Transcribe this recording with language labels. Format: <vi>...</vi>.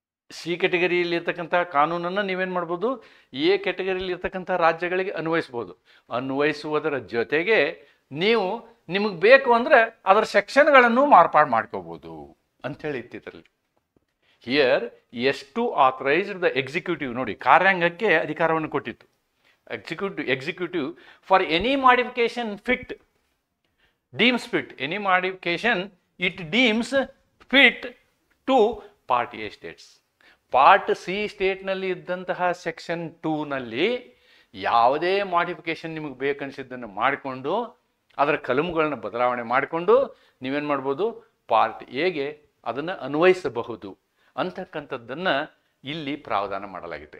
<kn>C ಕೆಟಗರಿಯಲ್ಲಿ ಇರ್ತಕ್ಕಂಥ ಕಾನೂನನ್ನು ನೀವೇನು ಮಾಡ್ಬೋದು, ಎ ಕೆಟಗರಿಯಲ್ಲಿ ಇರ್ತಕ್ಕಂಥ ರಾಜ್ಯಗಳಿಗೆ ಅನ್ವಯಿಸ್ಬೋದು. ಅನ್ವಯಿಸುವುದರ ಜೊತೆಗೆ ನಿಮಗೆ ಬೇಕು ಅಂದರೆ ಅದರ ಸೆಕ್ಷನ್ಗಳನ್ನು ಮಾರ್ಪಾಡು ಮಾಡ್ಕೋಬೋದು ಅಂಥೇಳಿ ಇತ್ತಿದ್ರಲ್ಲಿ.</kn> <en>Here S2 authorised the executive.</en> <kn>ನೋಡಿ, ಕಾರ್ಯಾಂಗಕ್ಕೆ ಅಧಿಕಾರವನ್ನು ಕೊಟ್ಟಿತ್ತು.</kn> <en>Executive for any modification deems fit, any modification it deems fit to Part A states.</en> <kn>Part C ಸ್ಟೇಟ್ನಲ್ಲಿ ಇದ್ದಂತಹ ಸೆಕ್ಷನ್ 2ನಲ್ಲಿ ಯಾವುದೇ ಮಾಡಿಫಿಕೇಶನ್ ನಿಮಗೆ ಬೇಕನ್ಸಿದ್ದನ್ನು ಮಾಡಿಕೊಂಡು ಅದರ ಕಲಮುಗಳನ್ನು ಬದಲಾವಣೆ ಮಾಡಿಕೊಂಡು ನೀವೇನು ಮಾಡ್ಬೋದು, ಪಾರ್ಟ್ ಎಗೆ ಅದನ್ನು ಅನ್ವಯಿಸಬಹುದು ಅಂತಕ್ಕಂಥದ್ದನ್ನು ಇಲ್ಲಿ ಪ್ರಾವಧಾನ ಮಾಡಲಾಗಿತ್ತು.</kn>